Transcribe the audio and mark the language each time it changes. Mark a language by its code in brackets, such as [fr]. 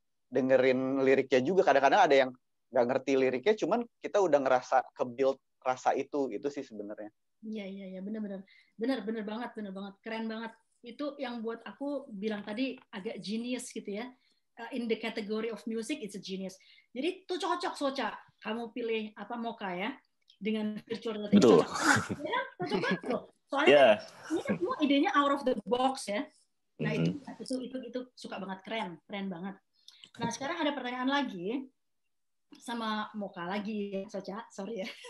[id] Dengerin liriknya juga kadang-kadang ada yang nggak ngerti liriknya, cuman kita udah ngerasa ke-build rasa itu sih sebenarnya. Iya, benar banget, keren banget. Itu yang buat aku bilang tadi agak genius gitu ya. [en] In the category of music, it's a genius. [id] Jadi tuh cocok Socha, kamu pilih Mocha ya dengan virtual reality. Betul. Cocok banget, ya, cocok banget loh. Soalnya ini kan semua idenya [en] out of the box [id] ya. Nah itu suka banget, keren banget. Nah sekarang ada pertanyaan lagi sama Mocha lagi, Socha, sorry ya.